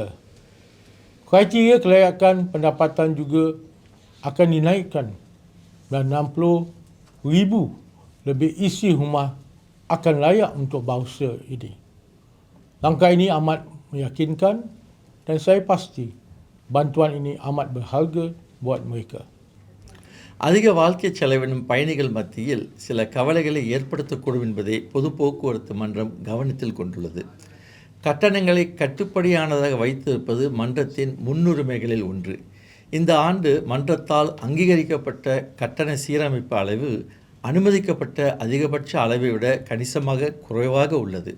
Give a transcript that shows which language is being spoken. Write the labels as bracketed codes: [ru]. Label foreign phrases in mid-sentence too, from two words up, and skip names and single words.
[ms] Kriteria kelayakan pendapatan juga akan dinaikkan dan 60,000 lebih isi rumah akan layak untuk voucher ini. Langkah ini amat meyakinkan dan saya pasti bantuan ini amat berharga buat mereka. [ta] அதிக வாழ்க்கை செலவினம் பயணிகள் மத்தியில் சில கவலைகளை ஏற்படுத்தக்கூடும் என்பதை பொது போக்குவரத்து மன்றம் கவனத்தில் கொண்டுள்ளது. கட்டணங்களை கட்டுப்படியானதாக வைத்திருப்பது மன்றத்தின் முன்னுரிமைகளில் ஒன்று. இந்த ஆண்டு மன்றத்தால் அங்கீகரிக்கப்பட்ட கட்டண சீரமைப்பு அளவு அனுமதிக்கப்பட்ட அதிகபட்ச அளவை விட கணிசமாக குறைவாக உள்ளது.